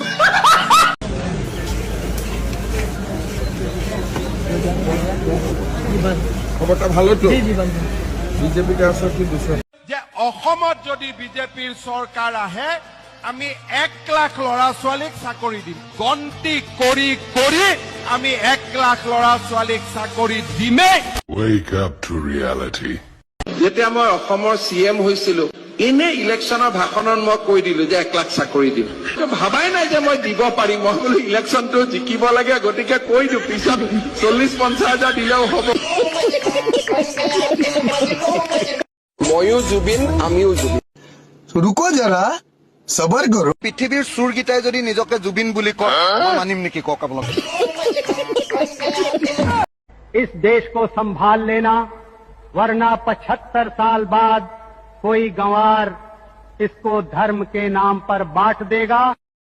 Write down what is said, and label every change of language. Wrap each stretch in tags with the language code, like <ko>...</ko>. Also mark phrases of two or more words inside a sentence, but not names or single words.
<as>খবৰটা ভালতো বিজেপি যে অসমত যদি বিজেপিৰ চৰকাৰ আহে আমি 1 লাখ ল'ৰা ছোৱালীক চাকৰি দিম। গন্তি কৰি কৰি আমি 1 লাখ ল'ৰা ছোৱালীক চাকৰি দিমেই।</as> <en>Wake up to reality.</en> <as>যেতিয়া মই অসমৰ CM হৈছিলো, এনে ইলেকশ্যনৰ ভাষণত মই কৈ দিলো যে 1 লাখ চাকৰি দিম। ভাবাই নাই যে মই দিব পাৰিম। মই বোলো ইলেকশ্যনটো জিকিব লাগে, গতিকে কৈ দিওঁ, পিছত 40-50 হাজাৰ দিলেও হ'ব। ময়ো জুবিন, আমিও জুবিন।</as> <hi>रुको ज़रा, सब्र करो।</hi> <as>পৃথিৱীৰ চোৰকেইটাই যদি নিজকে জুবিন বুলি কয়, মই মানিম নেকি কওক আপোনাক?</as> <hi>इस देश को संभाल लेना, वरना 75 साल बाद कोई गंवार इसको धर्म के नाम पर बांट देगा।</hi>